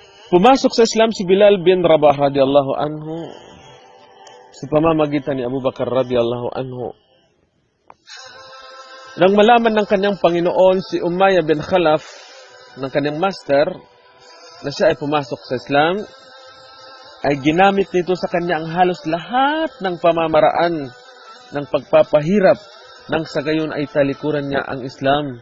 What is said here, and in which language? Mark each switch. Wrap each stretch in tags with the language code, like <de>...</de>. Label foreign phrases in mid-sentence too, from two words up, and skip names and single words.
<tl>Pumasok sa Islam si Bilal bin Rabah</tl> <ar>رضي الله عنه</ar> <tl>sa pamamagitan ni Abu Bakar</tl> <ar>رضي الله عنه.</ar> <tl>Nang malaman ng kanyang Panginoon si Umayyah bin Khalaf ng kanyang master na siya ay pumasok sa Islam, ay ginamit nito sa kanya ang halos lahat ng pamamaraan ng pagpapahirap nang sa gayon ay talikuran niya ang Islam.</tl>